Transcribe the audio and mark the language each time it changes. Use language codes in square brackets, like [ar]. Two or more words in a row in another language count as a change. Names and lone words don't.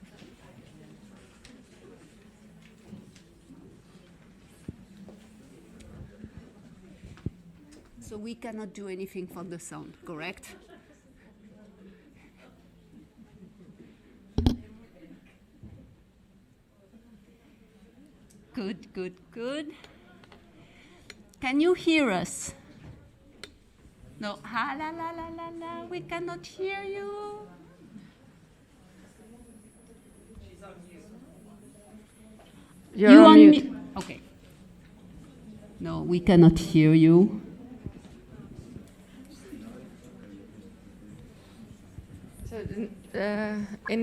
[en] So we cannot do anything for the sound, correct? Good, good, good. Can you hear us? No. Ha, la, la, la, la, la. We cannot hear you. You're on mute. Okay. No, we cannot hear you. So, in the